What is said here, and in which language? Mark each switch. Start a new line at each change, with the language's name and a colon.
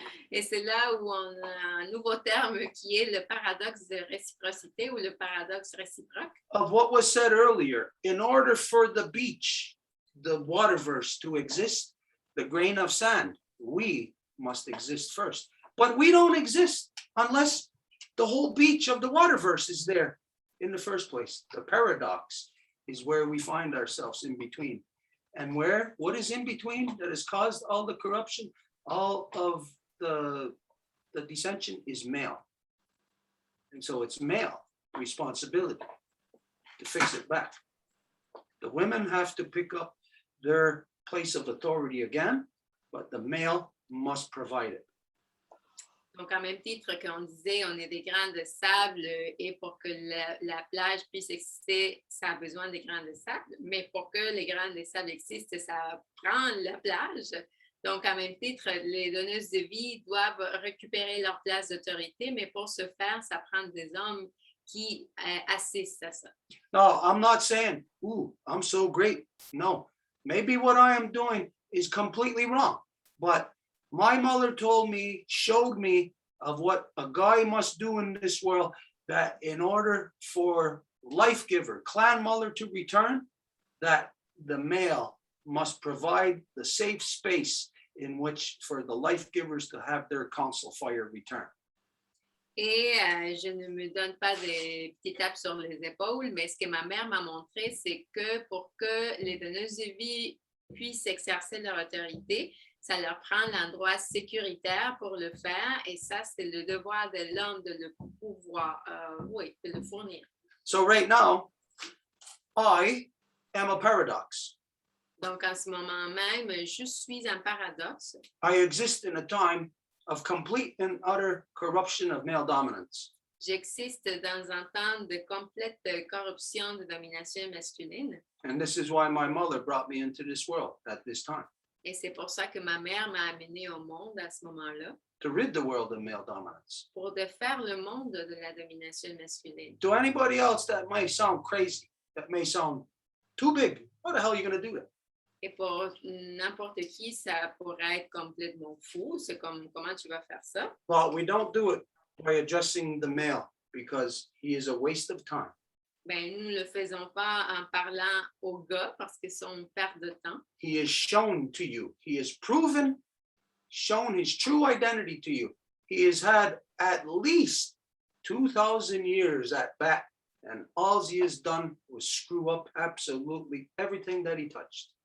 French: Et c'est là où on a un nouveau terme qui est le paradoxe de réciprocité ou le paradoxe réciproque.
English: Of what was said earlier, in order for the beach, the waterverse to exist, the grain of sand, we must exist first. But we don't exist unless the whole beach of the waterverse is there in the first place. The paradox is where we find ourselves in between. And what is in between that has caused all the corruption, all of the dissension is male. And so it's male responsibility to fix it back. The women have to pick up their place of authority again, but the male must provide it.
French: Donc, en même titre qu'on disait, on est des grains de sable et pour que la plage puisse exister, ça a besoin des grains de sable. Mais pour que les grains de sable existent, ça prend la plage. Donc, en même titre, les donneuses de vie doivent récupérer leur place d'autorité, mais pour ce faire, ça prend des hommes qui assistent à ça.
English: No, I'm not saying, ooh, I'm so great. No, maybe what I am doing is completely wrong. But my mother told me, showed me of what a guy must do in this world, that in order for life giver, clan mother to return, that the male must provide the safe space in which for the life givers to have their council fire return.
French: Et je ne me donne pas des petites tapes sur les épaules, mais ce que ma mère m'a montré, c'est que pour que les donneuses de vie puissent exercer leur autorité, ça leur prend l'endroit sécuritaire pour le faire, et ça, c'est le devoir de l'homme de le pouvoir, de le fournir.
English: So right now, I am a paradox.
French: Donc, en ce moment même, je suis un paradoxe.
English: I exist in a time of complete and utter corruption of male dominance.
French: J'existe dans un temps de complète corruption de domination masculine.
English: And this is why my mother brought me into this world at this time,
French: Et c'est pour ça que ma mère m'a amenée au monde à ce moment-là,
English: to rid the world of male dominance.
French: pour défaire le monde de la domination masculine.
English: To anybody else that may sound crazy, that may sound too big, how the hell are you going to do that?
French: Et pour n'importe qui, ça pourrait être complètement fou. C'est comme, comment tu vas faire ça?
English: Well, we don't do it by addressing the male because he is a waste of time.
French: Ben, nous ne le faisons pas en parlant aux gars parce que c'est une perte de temps.
English: He is shown to you. He is proven, shown his true identity to you. He has had at least 2,000 years at bat, and all he has done was screw up absolutely everything that he touched.